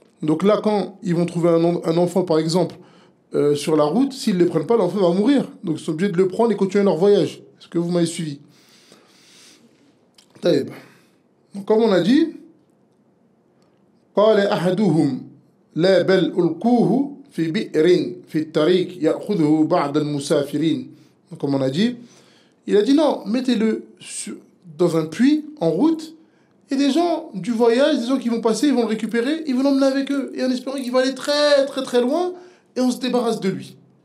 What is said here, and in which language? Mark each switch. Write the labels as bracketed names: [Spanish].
[French] Donc là, quand ils vont trouver un enfant, par exemple, sur la route, s'ils ne les prennent pas, l'enfant va mourir. Donc ils sont obligés de le prendre et continuer leur voyage. Est-ce que vous m'avez suivi? [Arabic] طيب. [French] Donc comme on a dit, [Arabic] قال أحدهم لا بل ألقوه في بئر في الطريق يأخذه بعض المسافرين. [French] Donc comme on a dit, il a dit non, mettez-le dans un puits en route. Et des gens du voyage, des gens qui vont passer, ils vont le récupérer, ils vont l'emmener avec eux. Et en espérant qu'il va aller très très très loin, et on se débarrasse de lui.